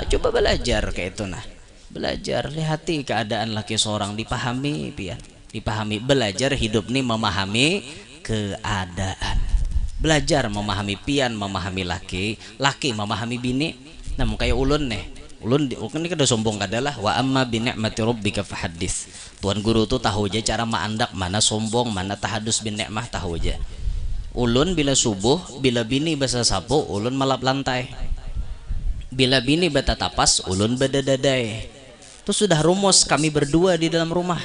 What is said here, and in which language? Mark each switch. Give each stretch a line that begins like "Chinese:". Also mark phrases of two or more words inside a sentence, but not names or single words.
Banjar: Coba belajar kayak itu nah. Belajar, lihati keadaan laki seorang, dipahami pian. Dipahami, belajar hidup nih memahami keadaan. Belajar memahami pian, memahami laki memahami bini. Nah kayak ulun nih. Ulun ini kada sombong kadalah
Arabic: وأما بنعمة ربك فحدث.
Banjar: Tuan guru tuh tahu aja cara maandak, mana sombong, mana
Arabic: تحدث بالنعمة
Banjar: tahu aja. Ulun bila subuh, bila bini basa sapu, ulun malap lantai. Bila bini bata tapas, ulun bedadadai. Itu sudah rumus kami berdua di dalam rumah.